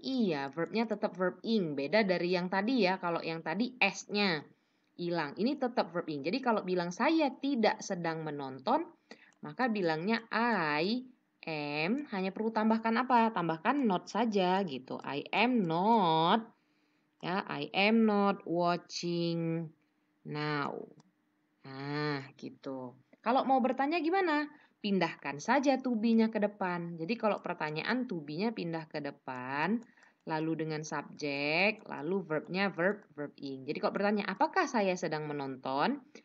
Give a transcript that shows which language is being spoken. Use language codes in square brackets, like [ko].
[id] Iya, verbnya tetap verb ing. Beda dari yang tadi ya. Kalau yang tadi s-nya hilang. Ini tetap verb ing. Jadi kalau bilang saya tidak sedang menonton, maka bilangnya [en] I am, [id] hanya perlu tambahkan apa? Tambahkan not saja gitu. [en] I am not, ya, I am not watching now. [id] Nah, gitu. Kalau mau bertanya gimana? Pindahkan saja to be-nya ke depan. Jadi kalau pertanyaan to be-nya pindah ke depan, lalu dengan subjek, lalu verbnya verb ing. Jadi kalau bertanya, apakah saya sedang menonton?